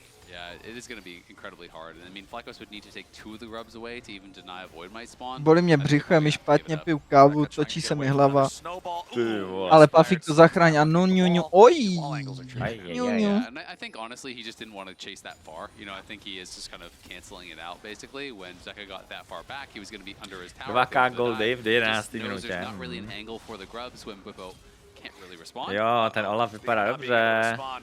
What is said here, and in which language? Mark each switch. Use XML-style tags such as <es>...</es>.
<en>Yeah, it is going to be incredibly hard. I mean, FlyQuest would need to take 2 of the grubs away to even deny a Void might spawn.</en> <cs>Bolí mě břicho, je mi špatně, piju kávu, točí se mi hlava. Ale Pafík to zachrání a ňu. Oj!</cs> <en>Yeah, and I think honestly he just didn't want to chase that far. You know, I think he is just kind of canceling it out basically. When Zeka got that far back, he was going to be under his tower.</en> <cs>2k goldy v 11. minutě.</cs> <en>There's not really an angle for the grubs when Whippo can't really respond.</en> <cs>Jo, ten Olaf vypadá dobře.</cs>